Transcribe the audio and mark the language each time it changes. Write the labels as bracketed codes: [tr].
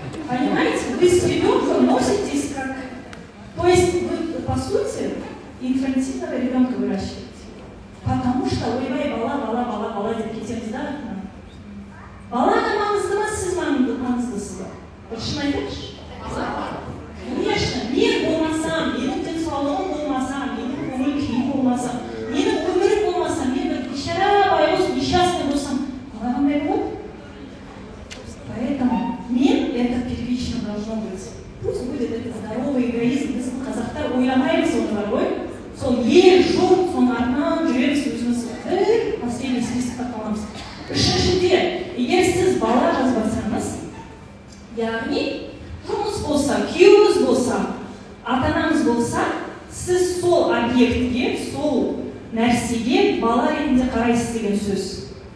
[ru] Понимаете, вы с ребенком носитесь как... То есть вы, по сути, инфантильного ребенка выращиваете. Потому что, [kk] ойбай, бала деп кетеміз да. Балаға маңызды ма, сіз маңыздысыз ба? Шын айтайықшы? Конечно, мен болмасам, менің денсаулығым болмаса, менің көңіл күйім болмаса, менің өмірім болмаса, мен бір бейшара байғұс, несчастный болсам, бала қандай болады? [ru] Поэтому это первично должно быть. Пусть будет это здоровый эгоизм. [kk] Біздің қазақтар ойламаймыз оны бар ғой. Сол ел, жұрт, соның артынан жүреміз, өзіміз [ru] последний [kk] списокқа қаламыз. Үшіншіде, егер сіз бала жазбасаңыз, яғни жұмыс болса, күйеуіңіз болса, ата-анаңыз болса, сіз сол объектке, сол нәрсеге бала ретінде қарайсыз деген сөз.